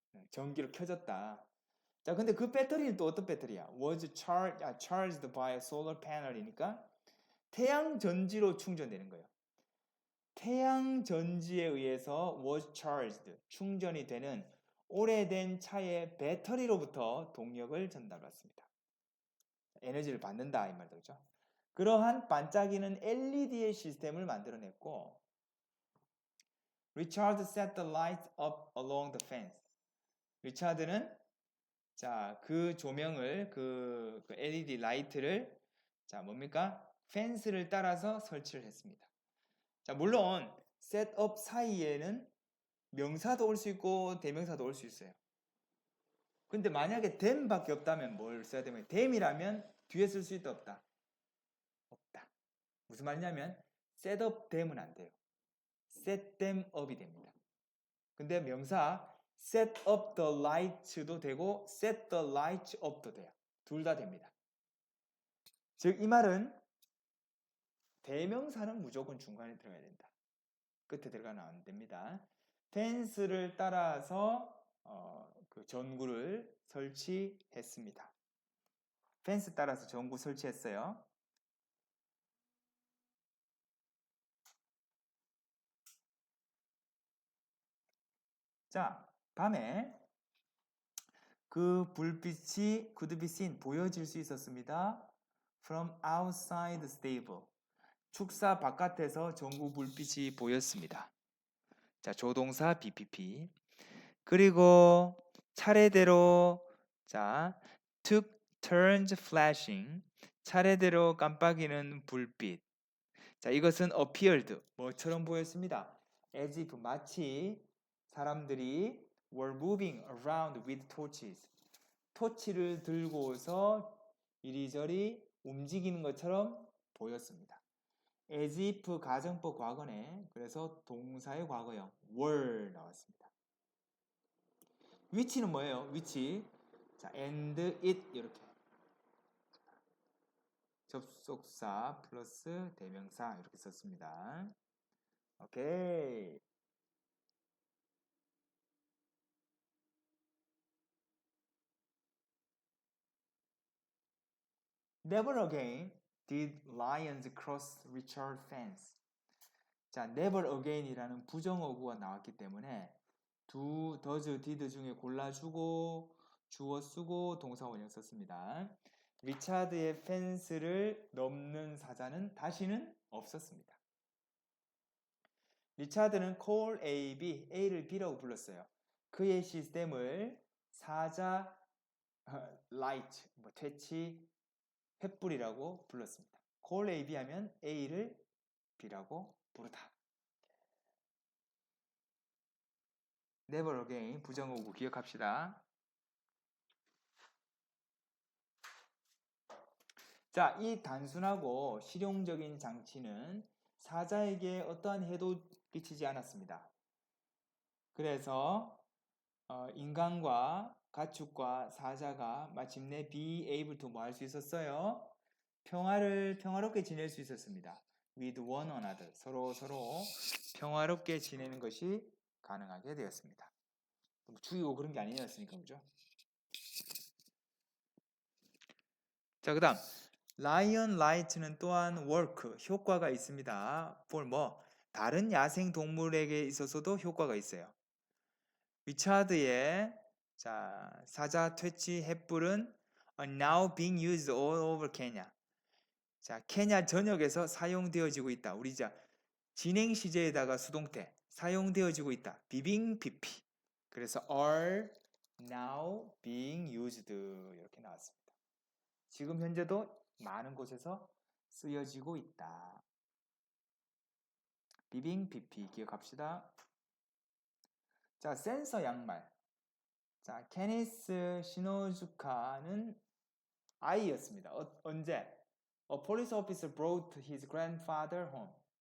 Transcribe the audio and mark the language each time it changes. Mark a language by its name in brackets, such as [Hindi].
[Korean] 전기로 켜졌다. 자, 근데 그 배터리는 또 어떤 배터리야? [English] was charged by a solar panel이니까 [Korean] 태양 전지로 충전되는 거예요. 태양 전지에 의해서 [English] was charged [Korean] 충전이 되는 오래된 차의 배터리로부터 동력을 전달받습니다. 에너지를 받는다 이 말이죠. 그렇죠? 그러한 반짝이는 LED의 시스템을 만들어냈고 [English] Richard set the lights up along the fence. [Korean] 리차드는 자, 그 조명을 그 LED 라이트를 자, 뭡니까? 펜스를 따라서 설치를 했습니다. 자, 물론 셋업 사이에는 명사도 올 수 있고 대명사도 올 수 있어요. 근데 만약에 them밖에 없다면 뭘 써야 되면 them이라면 뒤에 쓸 수 있다 없다? 없다. 무슨 말이냐면 set up them은 안 돼요. set them up이 됩니다. 근데 명사 set up the lights도 되고 set the lights up도 돼요. 둘 다 됩니다. 즉 이 말은 대명사는 무조건 중간에 들어가야 된다. 끝에 들어가면 안 됩니다. 펜스를 따라서 그 전구를 설치했습니다. 펜스 따라서 전구 설치했어요. 자, 밤에 그 불빛이 [English] could be seen, [Korean] 보여질 수 있었습니다. [English] From outside the stable. [Korean] 축사 바깥에서 전구 불빛이 보였습니다. 자, 조동사 BPP. 그리고 차례대로 자, [English] took turns flashing. [Korean] 차례대로 깜빡이는 불빛. 자, 이것은 appeared. 뭐처럼 보였습니다. [English] as if [Korean] 마치 사람들이 [English] were moving around with torches. [Korean] 토치를 들고서 이리저리 움직이는 것처럼 보였습니다. as if 가정법 과거네. 그래서 동사의 과거형 were 나왔습니다. 위치는 뭐예요? 위치. 자, and it 이렇게. 접속사 플러스 대명사 이렇게 썼습니다. 오케이. [English] Never again did lions cross Richard's fence. [Korean] 자, never again이라는 부정어구가 나왔기 때문에 does, did 중에 골라주고 주어 쓰고 동사 원형 썼습니다. 리차드의 펜스를 넘는 사자는 다시는 없었습니다. 리차드는 call A, B, A를 B라고 불렀어요. 그의 시스템을 사자 라이트, 퇴치, 횃불이라고 불렀습니다. call A, B 하면 A를 B라고 부르다. never again 부정어구 기억합시다. 자, 이 단순하고 실용적인 장치는 사자에게 어떠한 해도 끼치지 않았습니다. 그래서 인간과 가축과 사자가 마침내 be able to 뭐 할 수 있었어요? 평화롭게 지낼 수 있었습니다. [English] with one another. [Korean] 서로 평화롭게 지내는 것이 가능하게 되었습니다. 죽이고 그런 게 아니었으니까, 그죠? 자, 그 다음 라이언 라이트는 또한 work, 효과가 있습니다. for 뭐? 다른 야생 동물에게 있어서도 효과가 있어요. 리차드의 자, 사자 퇴치 횃불은 [English] are now being used all over Kenya. [Korean] 자, 케냐 전역에서 사용되어지고 있다. 우리 자 진행 시제에다가 수동태 사용되어지고 있다. 비빙 PP. 그래서 are now being used 이렇게 나왔습니다. 지금 현재도 많은 곳에서 쓰여지고 있다. 비빙 PP 기억합시다. 자, 센서 양말. 자, 케니스 시노주카는 아이였습니다. 언제? [English] A police officer brought his grandfather home.